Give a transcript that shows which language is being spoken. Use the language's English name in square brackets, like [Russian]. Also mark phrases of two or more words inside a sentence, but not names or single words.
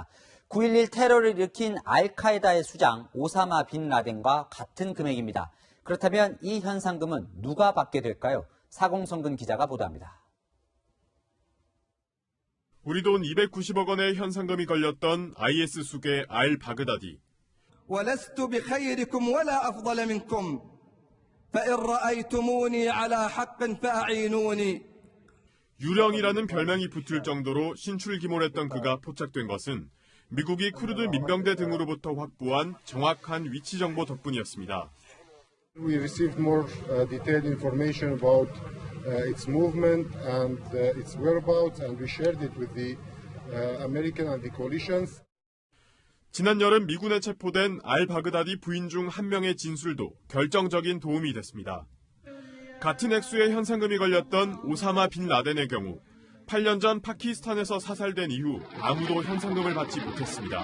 [Korean] 9.11 테러를 일으킨 알카에다의 수장 오사마 빈 라덴과 같은 금액입니다. 그렇다면 이 현상금은 누가 받게 될까요? 사공성근 기자가 보도합니다. 우리 돈 290억 원의 현상금이 걸렸던 IS 수계 알바그다디. [Arabic] ولست بخيركم ولا أفضل منكم فإن رأيتموني على حق فأعينوني. [Korean] 유령이라는 별명이 붙을 정도로 신출기몰했던 그가 포착된 것은 미국이 쿠르드 민병대 등으로부터 확보한 정확한 위치 정보 덕분이었습니다. [English] We received more detailed information about its movement and its whereabouts, and we shared it with the American and the coalitions. [Korean] 지난 여름 미군에 체포된 알바그다디 부인 중 한 명의 진술도 결정적인 도움이 됐습니다. 같은 액수의 현상금이 걸렸던 오사마 빈 라덴의 경우 8년 전 파키스탄에서 사살된 이후 아무도 현상금을 받지 못했습니다.